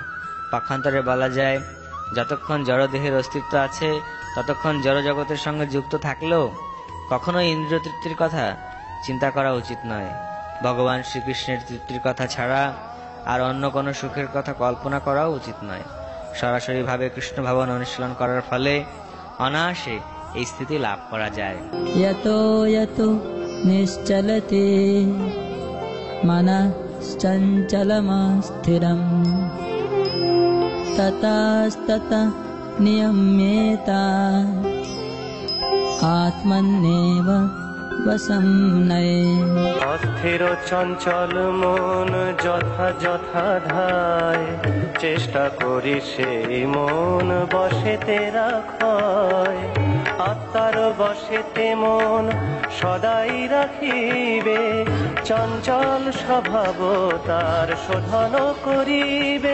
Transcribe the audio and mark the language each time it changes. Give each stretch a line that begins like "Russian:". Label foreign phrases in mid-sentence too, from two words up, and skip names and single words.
Bangla: পক্ষান্তরে বলা যায়, যতক্ষণ জড়দেহের অস্তিত্ব আছে ততক্ষণ জড়জগতের সঙ্গে যুক্ত থাকলেও কখনোই ইন্দ্রিয় তৃপ্তির কথা চিন্তা করা উচিত নয়। ভগবান শ্রীকৃষ্ণের তৃপ্তির কথা ছাড়া আর অন্য কোনো সুখের কথা কল্পনা করাও উচিত নয়। সরাসরিভাবে কৃষ্ণ ভাবন অনুশীলন করার ফলে অনায়াসে এই স্থিতি লাভ করা যায়।
Sanskrit: यतो यतो निश्चलते मनश्चञ्चलमस्थिरम् ततस्ततः नियम्येता आत्मन्नेव বসম নয়ে।
Bangla: অস্থির চঞ্চল মন যথা যথা ধায় চেষ্টা করি সেই মন বশেতে রাখয়। আত্মার বশেতে মন সদাই রাখিবে, চঞ্চল স্বভাব তার শোধন করিবে।